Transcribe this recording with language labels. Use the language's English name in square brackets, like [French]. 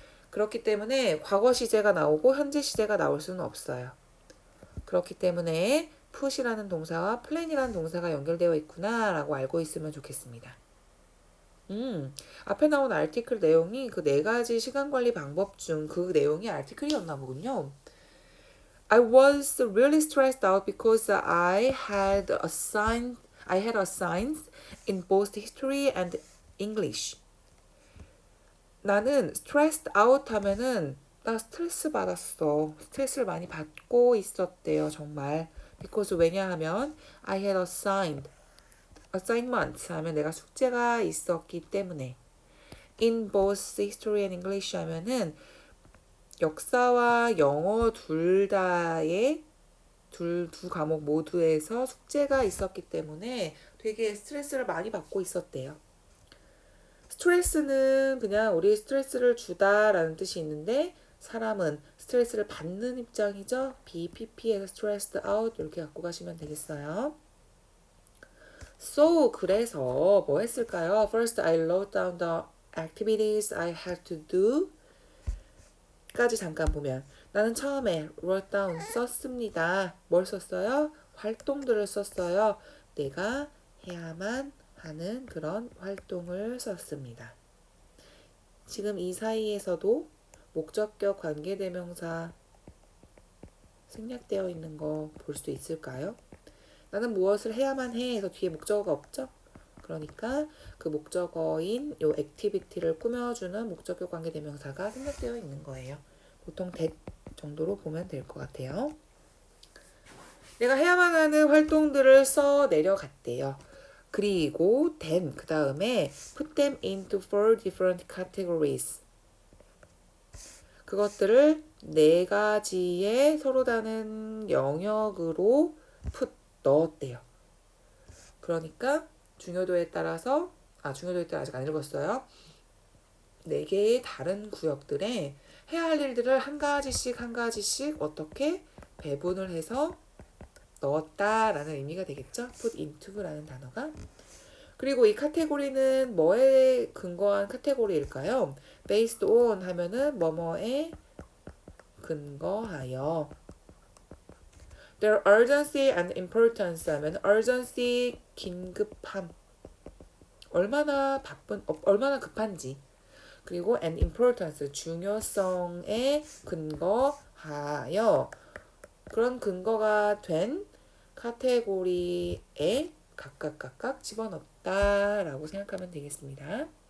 [Korean] 그렇기 때문에 과거 시제가 나오고 현재 시제가 나올 수는 없어요. 그렇기 때문에 put이라는 동사와 plan이라는 동사가 연결되어 있구나 라고 알고 있으면 좋겠습니다. 앞에 나온 article 내용이 그 4가지 시간관리 방법 중 그 내용이 article이었나 보군요. [English] I was really stressed out because I had assigned in both history and English. [Korean] 나는 [English] stressed out [Korean] 하면은 나 스트레스 받았어. 스트레스를 많이 받고 있었대요, 정말. [English] because [Korean] 왜냐하면 [English] I had assignment [Korean] 하면 내가 숙제가 있었기 때문에. [English] in both history and English [Korean] 하면은 역사와 영어 둘 다의 두 과목 모두에서 숙제가 있었기 때문에 되게 스트레스를 많이 받고 있었대요. 스트레스는 그냥 우리 스트레스를 주다라는 뜻이 있는데 사람은 스트레스를 받는 입장이죠. BPP에서 [English] stressed out [Korean] 이렇게 갖고 가시면 되겠어요. So 그래서 뭐 했을까요? [English] First I wrote down the activities I had to do [Korean] 까지 잠깐 보면 나는 처음에 [English] wrote down [Korean] 썼습니다. 뭘 썼어요? 활동들을 썼어요. 내가 해야만 하는 그런 활동을 썼습니다. 지금 이 사이에서도 목적격 관계대명사 생략되어 있는 거 볼 수 있을까요? 나는 무엇을 해야만 해 해서 뒤에 목적어가 없죠? 그러니까 그 목적어인 요 액티비티를 꾸며주는 목적격 관계대명사가 생략되어 있는 거예요. 보통 that 정도로 보면 될 것 같아요. 내가 해야만 하는 활동들을 써 내려갔대요. 그리고 [English] then [Korean] 그 다음에 [English] put them into 4 different categories. [Korean] 그것들을 4가지의 서로 다른 영역으로 put 넣었대요. 그러니까 중요도에 따라서 중요도에 따라 아직 안 읽었어요. 4개의 다른 구역들에 해야 할 일들을 한 가지씩 어떻게 배분을 해서 넣었다라는 의미가 되겠죠. [English] put into [Korean] 라는 단어가. 그리고 이 카테고리는 뭐에 근거한 카테고리일까요? [English] based on [Korean] 하면은 뭐뭐에 근거하여. [English] Their urgency and importance [Korean] 하면 [English] urgency [Korean] 긴급함. 얼마나 급한지. 그리고 [English] and importance [Korean] 중요성에 근거하여 그런 근거가 된 카테고리에 각각 집어넣었다라고 생각하면 되겠습니다.